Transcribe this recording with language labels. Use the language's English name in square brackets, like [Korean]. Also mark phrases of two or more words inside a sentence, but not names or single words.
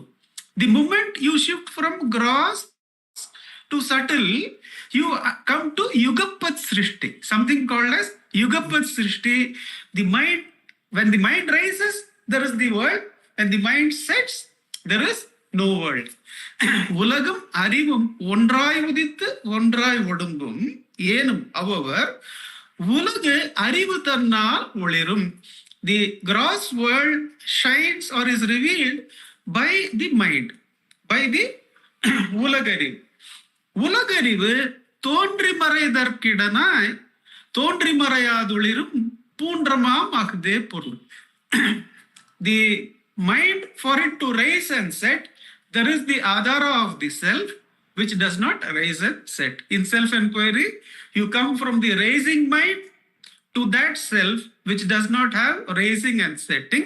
[English] The moment you shift from gross to subtle, you come to [Sanskrit] युगपत् सृष्टि, [English] something called as [Sanskrit] युगपत् सृष्टि. [English] The mind, when the mind rises, there is the world. When the mind sets, there is no world. [Tamil] உலகம், அறிவும், ஒன்றாய் உதித்து, ஒன்றாய் ஒடுங்கும், எனும், however, உலக அறிவு தன்னால் ஒளிரும். [English] The gross world shines or is revealed by the mind, by the Ulagarivu. [Tamil] Ulagarivu தோன்றி மறைதற்கிடனாய் தோன்றி மறையாதுளிரும் பூன்றமாம் அஃதே பொருள். [English] The mind, for it to rise and set, there is the adhara of the self, which does not rise and set. In self-enquiry, you come from the raising mind to that self which does not have raising and setting.